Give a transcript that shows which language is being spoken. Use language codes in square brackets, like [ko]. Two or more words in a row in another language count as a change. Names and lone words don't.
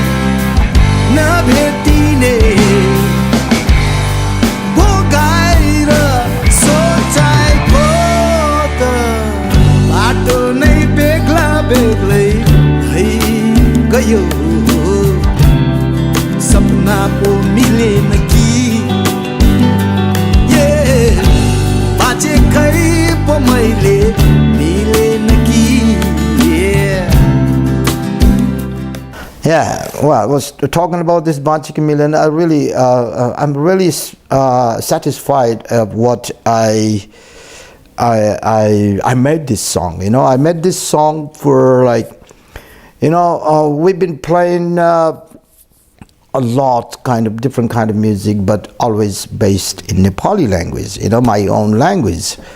[ne] नभेटिने भोगाएर सोचाएको त बाटो नै बेग्ला बेग्लै भइ गयो सपना पो मिलेन कि बाचे कै पो मैले मिलेन कि. [en] Yeah, well, I was talking about this Bache Kai Milena. I'm really satisfied of what I I made this song. I made this song for we've been playing a lot, different kind of music, but always based in Nepali language, my own language.